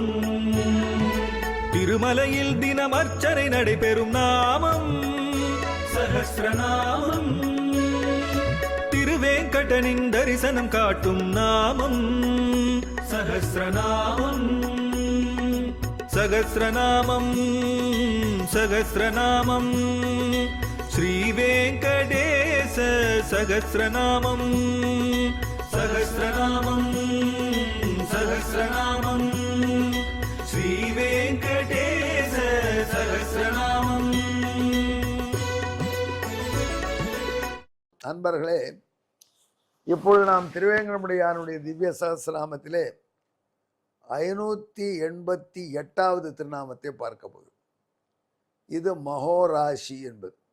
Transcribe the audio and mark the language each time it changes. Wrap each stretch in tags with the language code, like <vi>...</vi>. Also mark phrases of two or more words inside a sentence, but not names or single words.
<ta>திருமலையில் தினம் அர்ச்சனை நடைபெறும் நாமம் சஹஸ்ரநாமம். திருவேங்கடனின் தரிசனம் காட்டும் நாமம் சஹஸ்ரநாமம்.</ta> <sa>सहस्रनामं सहस्रनामं श्रीवेङ्कटेश सहस्रनामं सहस्रनामं सहस्रनामं श्रीवेङ्कटेश सहस्रनामं।</sa> <ta>நண்பர்களே, இப்பொழுது நாம் திருவேங்கடமுடையானுடைய திவ்ய சகஸ்ரநாமத்திலே 588வது திருநாமத்தை பார்க்க போகிறோம். இது மகோராசி என்பது.</ta>